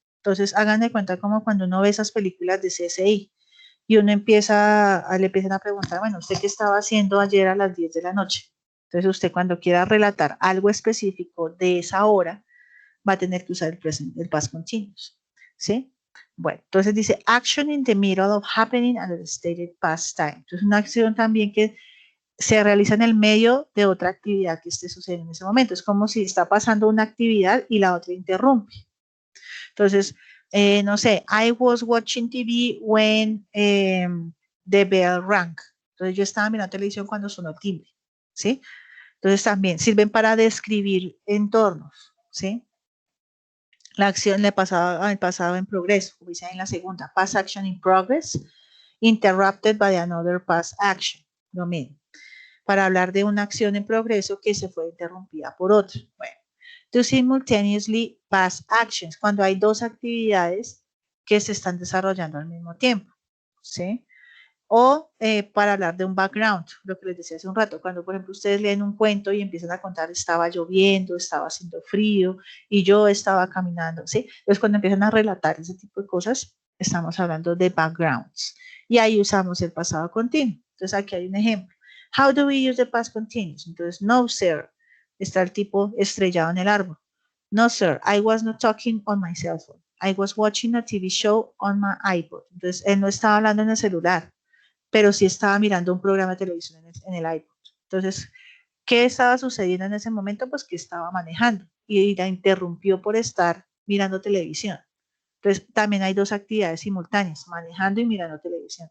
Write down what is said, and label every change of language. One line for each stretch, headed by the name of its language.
Spanish: Entonces hagan de cuenta como cuando uno ve esas películas de CSI y uno le empiezan a preguntar, bueno, ¿usted qué estaba haciendo ayer a las 10 de la noche? Entonces usted cuando quiera relatar algo específico de esa hora, va a tener que usar el past continuous, ¿sí? Bueno, entonces dice
English: action in the middle of happening at the stated past time.
Spanish: Entonces una acción también que se realiza en el medio de otra actividad que esté sucediendo en ese momento. Es como si está pasando una actividad y la otra interrumpe. Entonces, no sé,
English: I was watching TV when the bell rang.
Spanish: Entonces yo estaba mirando televisión cuando sonó el timbre, ¿sí? Entonces también sirven para describir entornos, ¿sí? La acción le pasaba al pasado en progreso, como dice en la segunda,
English: past action in progress, interrupted by another past action,
Spanish: lo mismo, para hablar de una acción en progreso que se fue interrumpida por otra. Bueno,
English: to simultaneously past actions,
Spanish: cuando hay dos actividades que se están desarrollando al mismo tiempo, ¿sí? O para hablar de un background, lo que les decía hace un rato, cuando por ejemplo ustedes leen un cuento y empiezan a contar estaba lloviendo, estaba haciendo frío y yo estaba caminando, ¿sí? Entonces cuando empiezan a relatar ese tipo de cosas, estamos hablando de backgrounds y ahí usamos el pasado continuo. Entonces aquí hay un ejemplo.
English: How do we use the past continuous?
Spanish: Entonces, no sir, está el tipo estrellado en el árbol.
English: No sir, I was not talking on my cell phone. I was watching a TV show on my iPod.
Spanish: Entonces él no estaba hablando en el celular, pero sí estaba mirando un programa de televisión en el iPod. Entonces, ¿qué estaba sucediendo en ese momento? Pues que estaba manejando y la interrumpió por estar mirando televisión. Entonces, también hay dos actividades simultáneas, manejando y mirando televisión.